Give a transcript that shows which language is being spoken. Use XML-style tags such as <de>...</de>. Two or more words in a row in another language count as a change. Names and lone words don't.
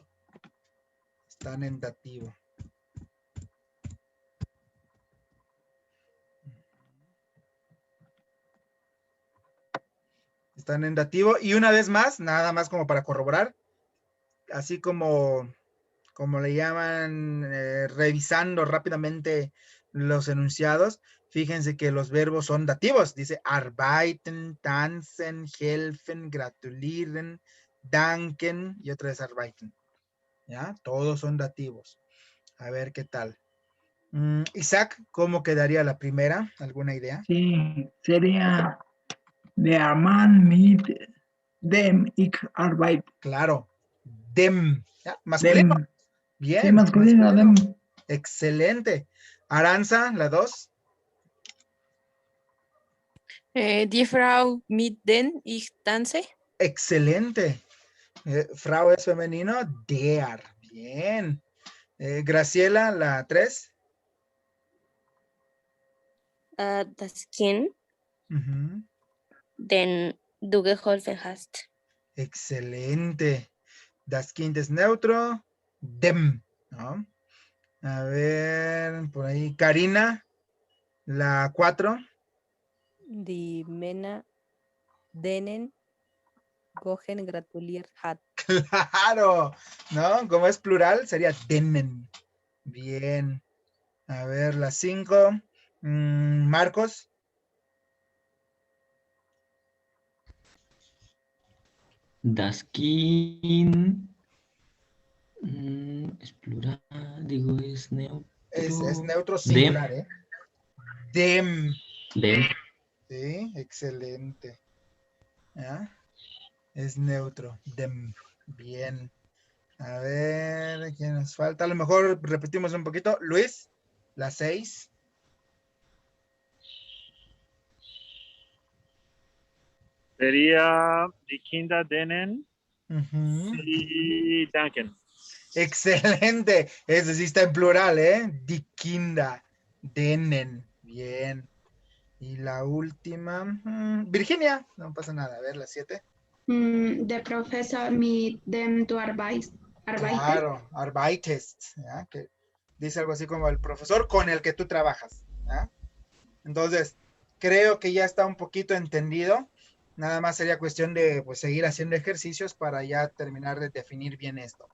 <es>Están en dativo. Están en dativo. Y una vez más, nada más como para corroborar. Así como le llaman, revisando rápidamente los enunciados, fíjense que los verbos son dativos. Dice</es> <de>arbeiten, tanzen, helfen, gratulieren, danken</de> <es>y otra vez arbeiten. ¿Ya? Todos son dativos. A ver qué tal. Isaac, ¿cómo quedaría la primera? ¿Alguna idea? Sí, sería</es> <de>der Mann mit dem ich arbeite.</de> <es>Claro. Dem. ¿Ya? Masculino. Dem. Bien. Sí, masculino, dem. Excelente. Aranza, la 2.</es> <de>Die Frau mit den ich tanze.</de> <es>Excelente. Frau es femenino, der. Bien. Graciela, la 3.</es> <de>Das Kind, den du geholfen hast.</de> <es>Excelente.</es> <de>Das Kind</de> <es>es neutro, dem. ¿No? A ver, por ahí. Karina, la 4.</es> <de>Die Männer, denen Gogen gratuliert hat.</de> <es>Claro. ¿No? Como es plural, sería denen. Bien. A ver, la 5. Marcos.</es> <de>Das Kind</de> <es>es plural, digo, es neutro. Es neutro singular, ¿eh? Dem. Dem. Sí, excelente. ¿Ya? Es neutro. Dem. Bien. A ver, ¿quién nos falta? A lo mejor repetimos un poquito. Luis, la 6.</es> <de>Sería die Kinder denen y danken.</de> <es>Excelente. Ese sí está en plural, ¿eh?</es> <de>Die Kinder denen.</de> <es>Bien. Y la última. Virginia, no pasa nada. A ver, la 7.</es> <de>Der Professor mit dem du arbeitest.</de> <es>Claro, arbeitest. ¿Ya? Que dice algo así como el profesor con el que tú trabajas. ¿Ya? Entonces, creo que ya está un poquito entendido. Nada más sería cuestión de pues, seguir haciendo ejercicios para ya terminar de definir bien esto.</es>